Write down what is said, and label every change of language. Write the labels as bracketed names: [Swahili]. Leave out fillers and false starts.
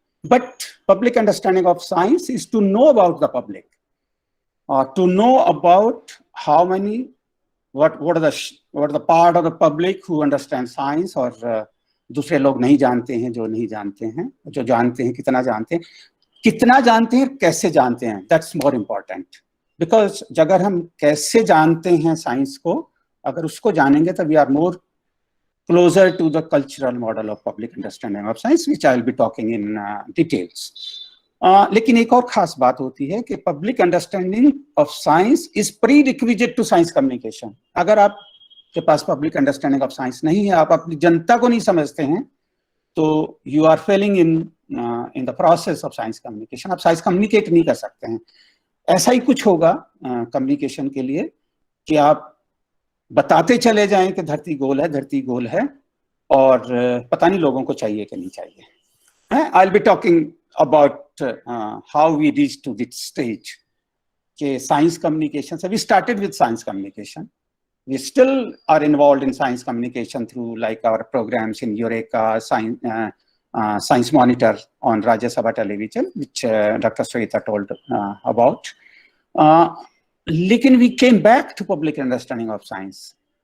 [English] But public understanding of science is to know about the public, to know about how many, what are the part of the public who understand science, [Hindi] और दूसरे लोग नहीं जानते हैं, जो नहीं जानते हैं, जो जानते हैं कितना जानते हैं, कैसे जानते हैं. [English] That's more important, because [Hindi] अगर हम कैसे जानते हैं साइंस को, अगर उसको जानेंगे तो [English] we are more closer to the cultural model of public understanding of science, which I will be talking in details. [Hindi] लेकिन एक और खास बात होती है कि [English] Public understanding of science is prerequisite to science communication. [Hindi] अगर आपके पास पब्लिक अंडरस्टैंडिंग ऑफ साइंस नहीं है, आप अपनी जनता को नहीं समझते हैं, तो [English] You are failing in the process of science communication. [Hindi] आप साइंस कम्युनिकेट नहीं कर सकते हैं। ऐसा ही कुछ होगा कम्युनिकेशन के लिए कि आप बताते चले जाएं कि धरती गोल है, धरती गोल है, और पता नहीं लोगों को चाहिए कि नहीं चाहिए। [English] I will be talking about how we reach to this stage [Hindi] कि साइंस कम्युनिकेशन से [English] We started with science communication. We still are involved in science communication through like our programs in Eureka, Science Monitor on Rajya Sabha television, which Dr. Sweta told about. लेकिन we came back to public understanding of science.